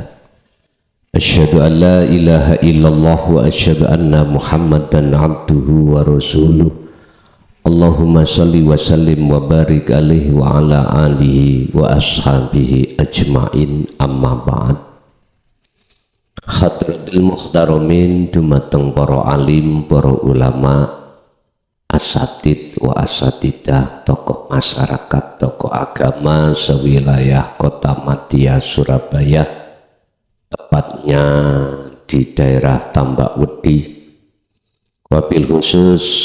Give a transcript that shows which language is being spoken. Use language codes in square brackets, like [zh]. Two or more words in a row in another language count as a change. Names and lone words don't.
[ar] أشهد أن لا إله إلا الله وأشهد أن محمدا عبده ورسوله. اللهم صل وسلم وبارك عليه وعلى آله وأصحابه أجمعين، أما بعد. حضرات المحترمين, [jv] dumateng para alim, para ulama, [ar] أساتيذ وأساتيذة, [jv] tokoh masyarakat, tokoh agama sewilayah Kota Madia Surabaya, tepatnya di daerah Tambak-Wedi, [ar] وبالخصوص